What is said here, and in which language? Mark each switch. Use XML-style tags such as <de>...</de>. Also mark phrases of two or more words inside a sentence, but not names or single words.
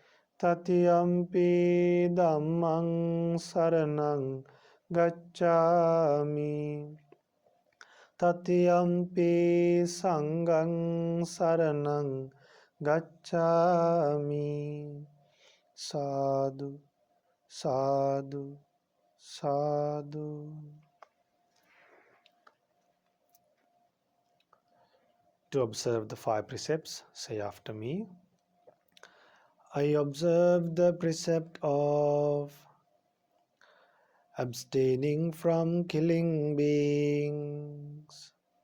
<pi>Tatiyampi dhammang saranang gacchami. Tatiyampi sanghang saranang gacchami. Sadhu, sadhu, sadhu.</pi> <en>To observe the five precepts, say after me. I observe the precept of abstaining from killing beings.</en>